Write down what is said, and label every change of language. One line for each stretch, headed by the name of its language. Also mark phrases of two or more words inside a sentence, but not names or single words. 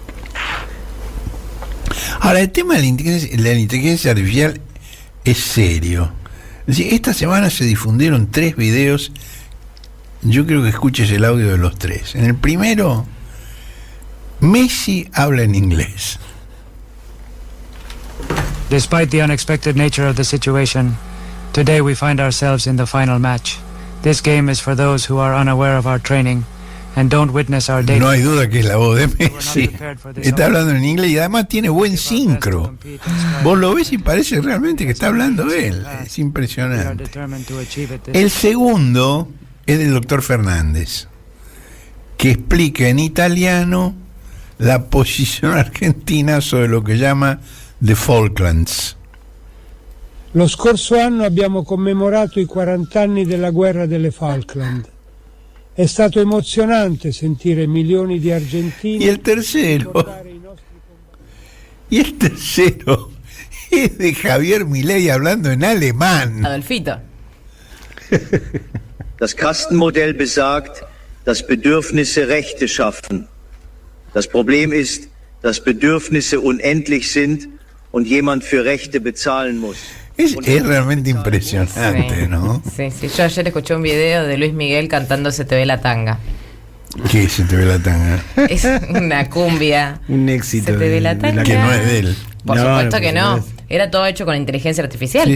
Spanish: Ahora, el tema de la inteligencia artificial es serio. Es decir, esta semana se difundieron 3 videos. Yo creo que escuches el audio de los 3. En el primero, Messi habla en inglés.
English: Despite the unexpected nature of the situation, today we find ourselves in the final match. This game is for those who are unaware of our training and don't witness our daily.
Spanish: No hay duda que es la voz de Messi. Está hablando en inglés y además tiene buen sincro. Vos lo ves y parece realmente que está hablando él. Es impresionante. El segundo es del doctor Fernández, que explica en italiano la posición argentina sobre lo que llama The Falklands.
Italian: Lo scorso anno abbiamo commemorato i 40 anni della guerra delle Falkland. È stato emozionante sentire milioni di argentini.
Spanish: Y el tercero es de Javier Milei hablando en alemán. Adolfito.
German: Das Kastenmodell besagt, dass Bedürfnisse Rechte schaffen. Das Problem ist, dass Bedürfnisse unendlich sind und jemand für Rechte bezahlen muss.
Spanish: Es realmente impresionante, Sí. ¿no? Sí. Yo ayer escuché un video de Luis Miguel cantando Se te ve la tanga. ¿Qué se te ve la tanga? Es una cumbia. Un éxito. Se te ve la tanga. Que no es de él. Por No, supuesto no, que por no. supuesto. Era todo hecho con inteligencia artificial.